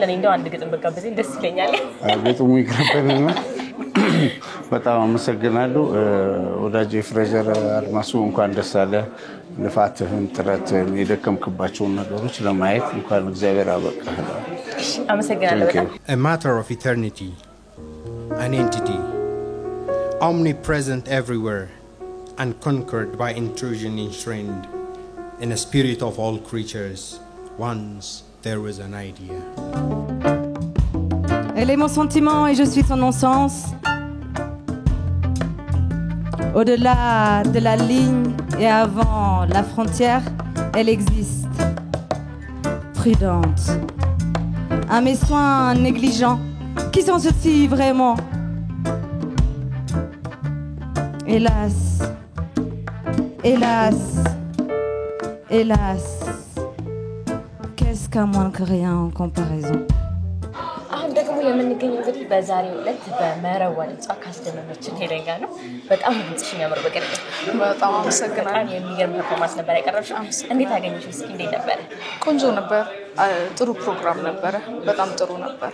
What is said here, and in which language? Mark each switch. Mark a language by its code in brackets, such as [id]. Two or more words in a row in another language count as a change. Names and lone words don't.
[am] እኔ እንደው አንድ ግጥም በጋበዘኝ ደስ ይለኛል። ግጥሙ ይቅርብንና በጣም አመሰግናለሁ ወዳጄ ፍሬዘር አድማሱ። እንኳን ደስ አለ። ልፋትህን፣ ጥረትህን፣ የደከምክባቸውን ነገሮች ለማየት እንኳን እግዚአብሔር አበቃህ። አመሰግናለሁ በጣም። [en] A matter of eternity, an entity, omnipresent everywhere, unconquered by intrusion enshrined in the spirit of all creatures. Once there was an idea. [fr] Elle est mon sentiment et je suis son non-sens. Au-delà de la ligne et avant la frontière, elle existe, prudente. À mes soins négligents, qui sont ceux-ci vraiment? Hélas, hélas, hélas, qu'est-ce qu'un moins que rien en comparaison. [am] አሁን ደግሞ የምንገኘው እንግዲህ በዛሬው ዕለት በመረዋ ድምጿ ካስደመመችን ሄለን ጋር ነው። በጣም ድምጽሽ የሚያምር በቀደም በጣም አመሰግናለሁ። የሚገርም ፐርፎርማንስ ነበር ያቀረብሽው። እንዴት አገኘሽው? እስኪ እንዴት ነበር? ቆንጆ ነበር። ጥሩ ፕሮግራም ነበር። በጣም ጥሩ ነበር።